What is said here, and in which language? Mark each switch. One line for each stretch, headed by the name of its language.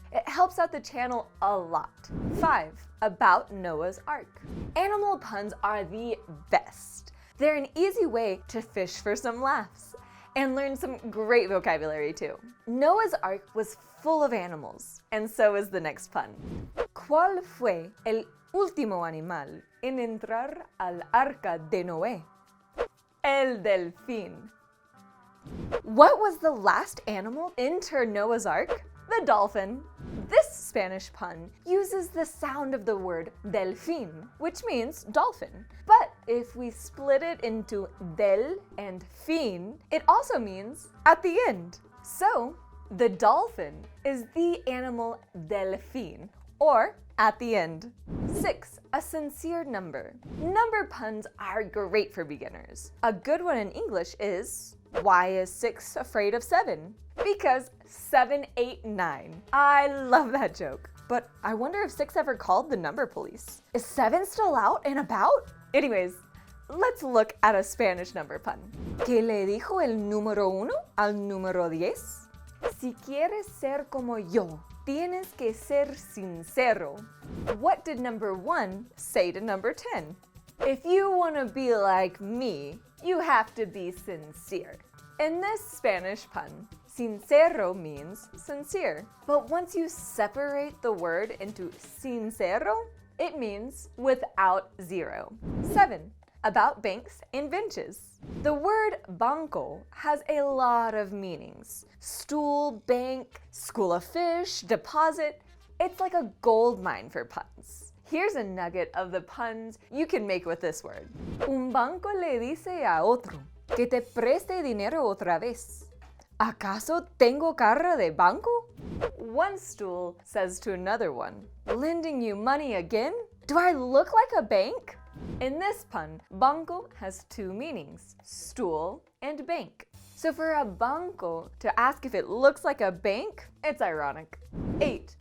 English: It helps out the channel a lot. 5. About Noah's Ark. Animal puns are the best. They're an easy way to fish for some laughs and learn some great vocabulary too. Noah's Ark was full of animals, and so is the next pun.
Spanish: ¿Cuál fue el último animal en entrar al arca de Noé? El delfín.
English: What was the last animal to enter Noah's Ark? The dolphin. This Spanish pun uses the sound of the word delfín, which means dolphin. But if we split it into del and fin, it also means at the end. So, the dolphin is the animal delfín, or at the end. 6. A sincere number. Number puns are great for beginners. A good one in English is, why is 6 afraid of 7? Because 7, 8, 9. I love that joke. But I wonder if 6 ever called the number police. Is 7 still out and about? Anyways, let's look at a Spanish number pun.
Spanish: ¿Qué le dijo el número 1 al número 10? Si quieres ser como yo, tienes que ser sincero.
English: What did number 1 say to number 10? If you want to be like me, you have to be sincere. In this Spanish pun, sincero means sincere. But once you separate the word into sincero, it means without 0. 7. About banks and benches. The word banco has a lot of meanings. Stool, bank, school of fish, deposit. It's like a gold mine for puns. Here's a nugget of the puns you can make with this word.
Spanish: Un banco le dice a otro que te preste dinero otra vez. ¿Acaso tengo cara de banco?
English: One stool says to another one, lending you money again? Do I look like a bank? In this pun, banco has 2 meanings, stool and bank. So for a banco to ask if it looks like a bank, it's ironic. 8.